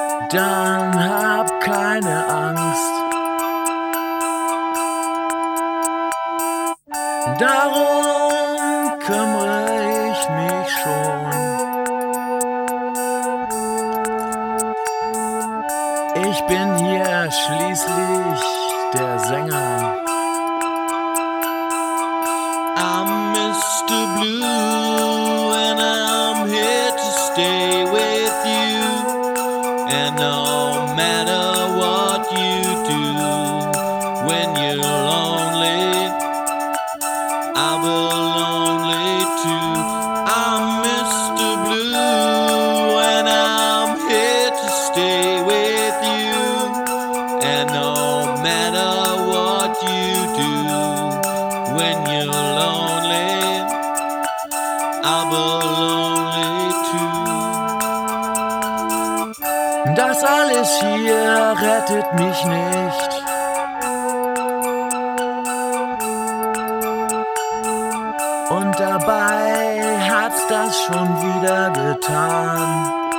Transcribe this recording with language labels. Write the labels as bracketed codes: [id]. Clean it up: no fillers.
[de] Dann hab keine Angst. Darum kümmere ich mich schon. Ich bin hier schließlich der Sänger. [en] I'm Mr. Blue, and I'm here to stay with you. And no matter what you do, when you're lonely, I'll be lonely too. I'm Mr. Blue, and I'm here to stay with you. And no matter what you do, when you're lonely, I'll be lonely too. [de] Das alles hier rettet mich nicht. Und dabei hat's das schon wieder getan.